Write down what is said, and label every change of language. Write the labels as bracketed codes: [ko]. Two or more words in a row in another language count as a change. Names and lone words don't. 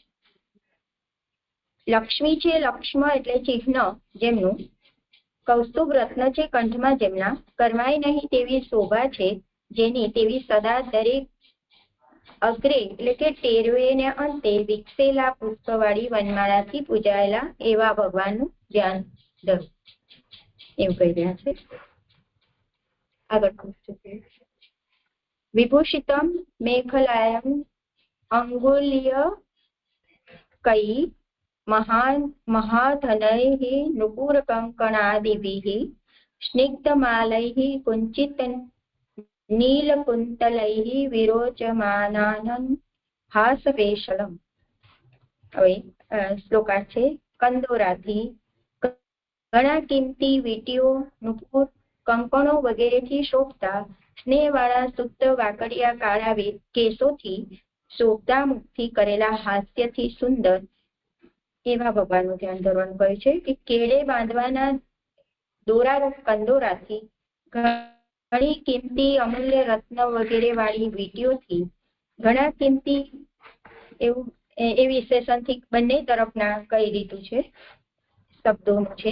[gu] લક્ષ્મી છે લક્ષ્મ એટલે ચિહ્ન જેમનું, કૌસ્તુભ રત્ન છે કંઠમાં જેમના, કરમાય નહીં તેવી શોભા છે જેની, તેવી સદા દરેક અગ્રે એટલે કે ટેરવે ને અંતે વિકસેલા પુષ્પવાળી વનમાળાથી પૂજાયેલા એવા ભગવાનનું ધ્યાન ધરવું એવું કહી રહ્યા છે। [sa] આગળ વિભૂષિતમ મેખલાયમ અંગુલ્ય કઈ महाधनैः नुपुरकङ्कणादिभिः स्निग्धमालैः कुञ्चित नीलकुन्तलैः विरोचमानानं हासवेशलम्। [gu] હવે શ્લોકાર્થ છે કંદોરાથી ઘણા કિંમતી વીંટીઓ નુપુર કંકણો વગેરેથી શોભતા સ્નેહવાળા શુદ્ધ વાકડિયા કાળા કેશોથી શોભતા મુખથી કરેલા હાસ્યથી સુંદર એવા ભગવાનનું ધ્યાન ધરવાનું કહ્યું છે કે કેળે બાંધવાના દોરારૂપ કંદોરાથી ઘણી કિંમતી અમૂલ્ય રત્ન વગેરે વાળી વીંટીઓથી ઘણા કિંમતી એવું એ વિશેષણથી બંને તરફના કહી દીધું છે શબ્દોનું છે।